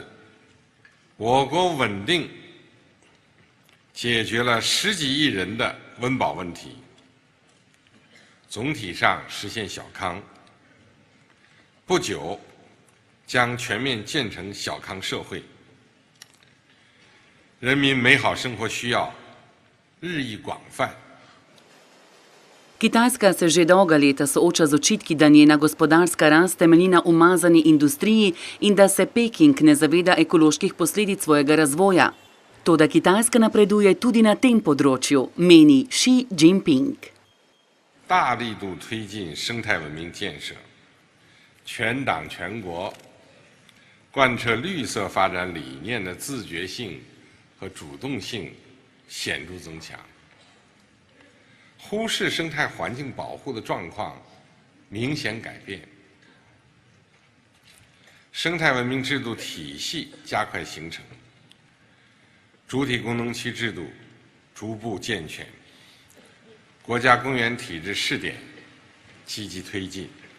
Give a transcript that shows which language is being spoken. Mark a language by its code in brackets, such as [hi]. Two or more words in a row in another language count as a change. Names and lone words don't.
[zh] 我国稳定解决了10几亿人的温饱问题，总体上实现小康。不久将全面建成小康社会，人民美好生活需要日益广泛。 [sl] Kitajska se že dolga leta sooča z očitki, da njena gospodarska rast temelji na umazani industriji in da se Peking ne zaveda ekoloških posledic svojega razvoja. Toda Kitajska napreduje tudi na tem področju, meni Xi Jinping. [zh] 大力度推进生态文明建设，全党全国贯彻绿色发展理念的自觉性和主动性显著增强。忽视生态环境保护的状况明显改变，生态文明制度体系加快形成，主体功能区制度逐步健全，国家公园体制试点积极推进，